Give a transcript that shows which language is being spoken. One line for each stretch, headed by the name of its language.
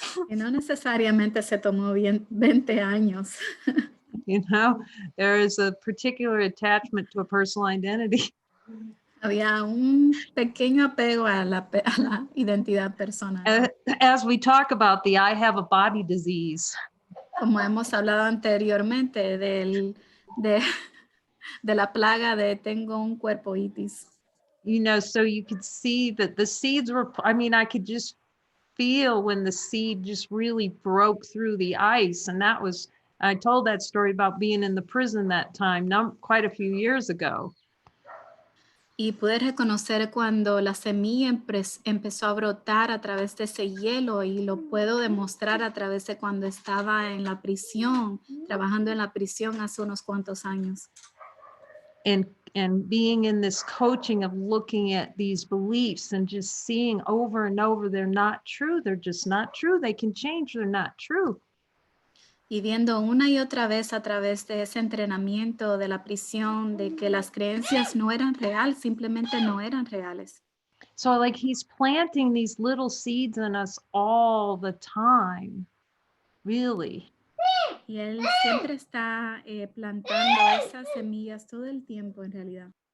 Spanish: Y no necesariamente se tomó 20 años.
English: You know, there is a particular attachment to a personal identity.
Spanish: Había un pequeño apego a la identidad personal.
English: As we talk about the I have a body disease.
Spanish: Como hemos hablado anteriormente de la plaga de tengo un cuerpo itis.
English: You know, so you could see that the seeds were, I mean, I could just feel when the seed just really broke through the ice. And that was, I told that story about being in the prison that time, quite a few years ago.
Spanish: Y pude reconocer cuando la semilla empezó a brotar a través de ese hielo, y lo puedo demostrar a través de cuando estaba en la prisión, trabajando en la prisión hace unos cuantos años.
English: And being in this coaching of looking at these beliefs and just seeing over and over, they're not true. They're just not true. They can change. They're not true.
Spanish: Y viendo una y otra vez a través de ese entrenamiento de la prisión de que las creencias no eran reales, simplemente no eran reales.
English: So like he's planting these little seeds in us all the time, really.
Spanish: Y él siempre está plantando esas semillas todo el tiempo en realidad.